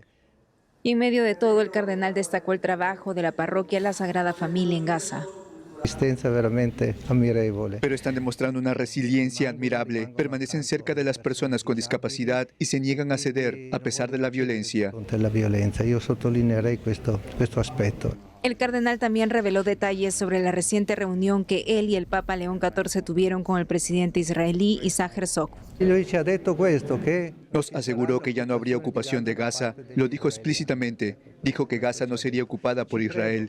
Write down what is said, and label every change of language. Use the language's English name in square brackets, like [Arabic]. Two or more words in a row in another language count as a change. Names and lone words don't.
[Spanish] Y en medio de todo, el cardenal destacó el trabajo de la parroquia La Sagrada Familia en Gaza. Pero están demostrando una resiliencia admirable, permanecen cerca de las personas con discapacidad y se niegan a ceder a pesar de la violencia. [Italian] Yo sottolineerei questo aspetto. [Spanish] El cardenal también reveló detalles sobre la reciente reunión que él y el Papa León XIV tuvieron con el presidente israelí Isaac Herzog. Nos aseguró que ya no habría ocupación de Gaza. Lo dijo explícitamente. Dijo que Gaza no sería ocupada por Israel.